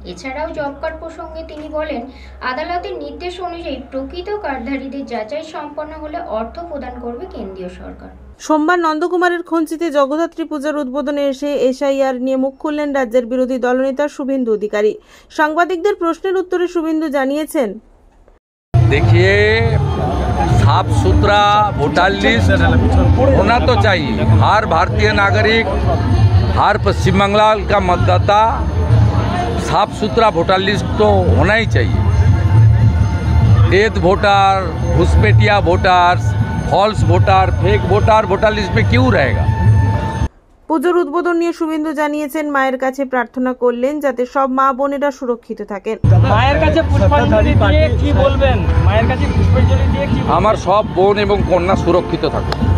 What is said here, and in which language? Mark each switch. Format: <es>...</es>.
<bn>এছাড়াও job card প্রসঙ্গে তিনি বলেন, আদালতের নির্দেশ অনুযায়ী প্রকৃত কার্ডধারীদের যাচাই সম্পন্ন হলে অর্থ প্রদান করবে কেন্দ্রীয় সরকার। সোমবার নন্দকুমারের খঞ্চিতে জগদ্ধাত্রী পূজার উদ্বোধনে এসে এসআইআর নিয়ে মুখ খুললেন রাজ্যের বিরোধী দলনেতা শুভেন্দু অধিকারী। সাংবাদিকদের প্রশ্নের উত্তরে শুভেন্দু জানিয়েছেন,</bn> <hi>देखिए साफ सुथरा वोटर लिस्ट होना तो चाहिए। हर भारतीय नागरिक, हर पश्चिम बंगाल का मतदाता साफ सुथरा वोटर लिस्ट तो होना ही चाहिए। Death voter, घुसपैठिया voter, false voter, fake voter voter list में क्यों रहेगा।</hi> <bn>পুজোর উদ্বোধন নিয়ে শুভেন্দু জানিয়েছেন, মায়ের কাছে প্রার্থনা করলেন যাতে সব মা বোনেরা সুরক্ষিত থাকেন। মায়ের কাছে পুষ্পাঞ্জলি দিয়ে কি বলবেন? মায়ের কাছে পুষ্পাঞ্জলি দিয়ে কি? আমার সব বোন এবং কন্যা সুরক্ষিত থাকুক।</bn>